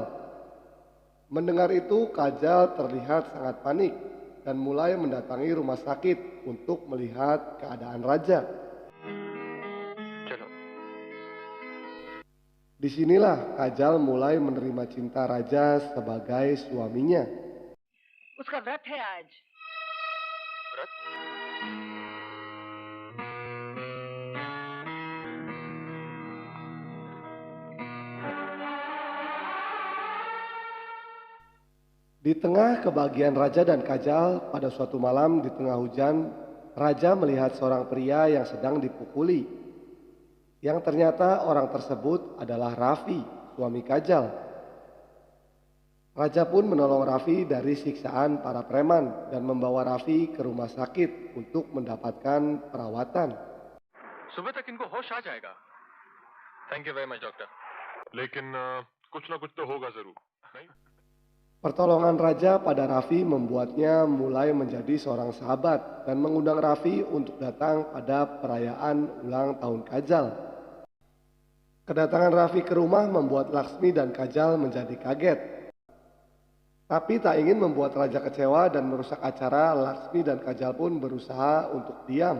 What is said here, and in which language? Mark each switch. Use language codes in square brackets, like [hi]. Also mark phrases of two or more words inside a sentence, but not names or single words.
[id] Mendengar itu, Kajal terlihat sangat panik dan mulai mendatangi rumah sakit untuk melihat keadaan raja. Disinilah Kajal mulai menerima cinta raja sebagai suaminya. [hi] उसका व्रत है आज. व्रत? [id] Di tengah kebahagiaan raja dan Kajal, pada suatu malam di tengah hujan, raja melihat seorang pria yang sedang dipukuli. Yang ternyata orang tersebut adalah Raffi, suami Kajal. Raja pun menolong Raffi dari siksaan para preman dan membawa Raffi ke rumah sakit untuk mendapatkan perawatan. [hi] सुबह तक इनको होश आ जाएगा. [en] thank you very much doctor. [hi] लेकिन कुछ ना कुछ तो होगा जरूर. नहीं? [id] Pertolongan raja pada Raffi membuatnya mulai menjadi seorang sahabat dan mengundang Raffi untuk datang pada perayaan ulang tahun Kajal. Kedatangan Raffi ke rumah membuat Laksmi dan Kajal menjadi kaget. Tapi tak ingin membuat raja kecewa dan merusak acara, Laksmi dan Kajal pun berusaha untuk diam.